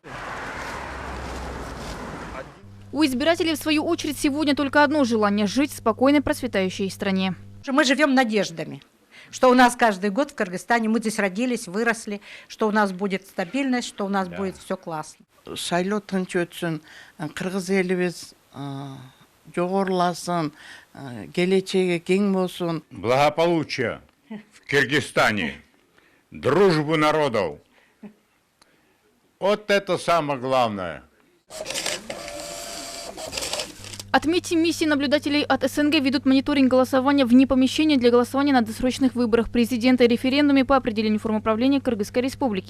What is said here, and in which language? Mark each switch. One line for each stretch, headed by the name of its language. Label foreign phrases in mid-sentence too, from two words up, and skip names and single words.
Russian: У избирателей, в свою очередь, сегодня только одно желание – жить в спокойной, процветающей стране. Мы живем надеждами, что у нас каждый год в Кыргызстане, мы здесь родились, выросли, что у нас будет стабильность, что у нас будет все классно.
Kyrgyz: Шайлоо тынч өтсүн, кыргыз элибиз жогоруласын, келечеги кең болсун.
Russian: Благополучие в Киргизстане, дружбу народов. Вот это самое главное. Отметим, миссии наблюдателей от СНГ ведут мониторинг голосования вне помещения для голосования на досрочных выборах президента и референдуме по определению форм управления Кыргызской республики.